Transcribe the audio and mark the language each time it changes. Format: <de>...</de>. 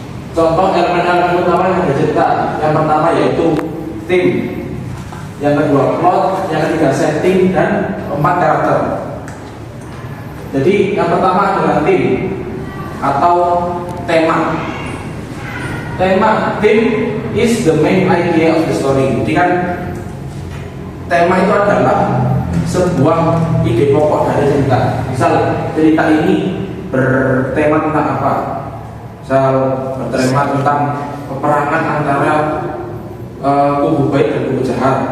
<id>Contoh elemen-elemen utama yang ada cerita, yang pertama yaitu theme, yang kedua plot, yang ketiga setting, dan empat karakter. Jadi yang pertama adalah theme atau tema.</id> <en>Theme is the main idea of the story.</en> <id>Jadi kan tema itu adalah sebuah ide pokok dari cerita. Misal cerita ini bertema tentang apa? Misal bertema tentang peperangan antara kubu baik dan kubu jahat.</id>